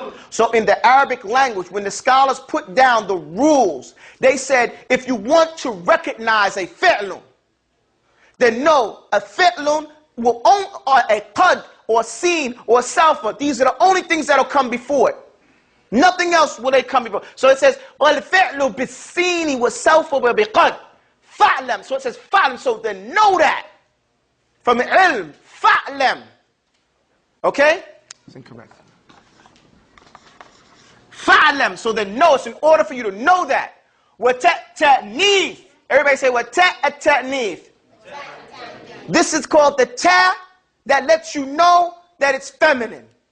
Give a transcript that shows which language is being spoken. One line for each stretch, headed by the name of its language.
English: So in the Arabic language, when the scholars put down the rules, they said if you want to recognize a fi'lun, then no, a fi'lun will only, or a qad, or sin, or salfa, these are the only things that will come before it. Nothing else will they come before. So it says,
Arabic: وَالْفِعْلُ بِالسِّينِ وَالسَّوْفَ وَبِقَدْ فَعْلَمْ.
English: So it says fa'lam, so then know that. From ilm, fa'lam. Okay? It's incorrect. Fa'lam, so then know. It's in order for you to know that.
Arabic: وَتَأْتَأْنِيث.
English: Everybody say وَتَأْتَأْنِيث. This is called the ta that lets you know that it's feminine.